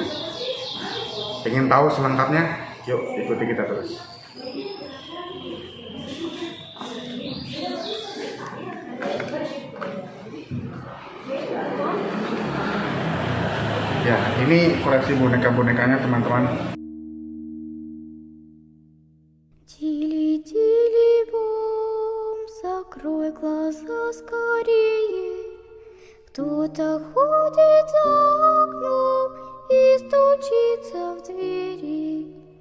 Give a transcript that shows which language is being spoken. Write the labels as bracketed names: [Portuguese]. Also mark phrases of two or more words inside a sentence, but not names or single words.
[Indonesian] Pengen tahu selengkapnya? Yuk ikuti kita terus. Ya, ini koleksi boneka-bonekanya teman-teman. [Russian] Закрой глаза скорее. Кто-то ходит за окном и стучится в двери.